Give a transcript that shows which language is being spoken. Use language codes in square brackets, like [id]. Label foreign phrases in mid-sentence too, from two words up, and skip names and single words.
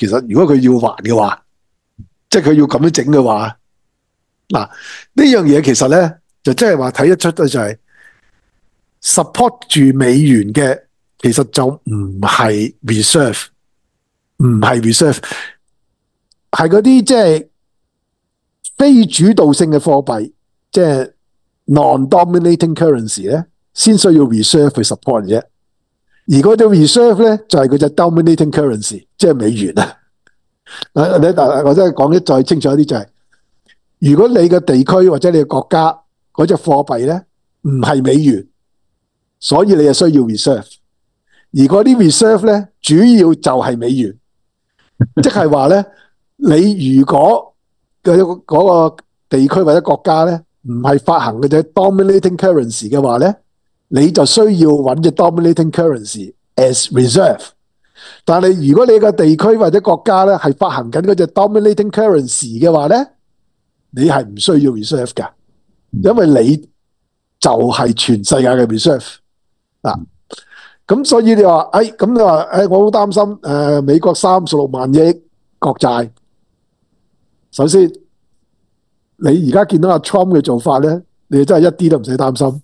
[yue] 其實如果佢要還嘅話，即係佢要咁樣整嘅話，嗱呢樣嘢其實咧就即係話睇得出咧就係 support 住美元嘅，其實就唔係 reserve， 唔係 reserve， 係嗰啲即係非主導性嘅貨幣，即係 [en] non-dominating currency [yue] 咧，先需要 reserve 去 support 啫。而嗰隻 reserve 咧就係嗰隻 [en] dominating currency， [yue] 即係美元啊。我真係講得再清楚一啲就係，如果你嘅地區或者你嘅國家嗰隻貨幣咧唔係美元，所以你就需要 reserve。而嗰啲 reserve 咧主要就係美元，即係話咧，你如果嗰個地區或者國家咧唔係發行嘅啫 [en] dominating currency [yue] 嘅話咧，你就需要揾隻 [en] dominating currency as reserve。 [yue] 但係如果你個地區或者國家咧係發行緊嗰隻 [en] dominating currency [yue] 嘅話咧，你係唔需要 reserve 㗎，因為你就係全世界嘅 reserve 啊。咁所以你話，咁你話，我好擔心美國36萬億國債。首先，你而家見到阿 Trump 嘅做法咧，你真係一啲都唔使擔心。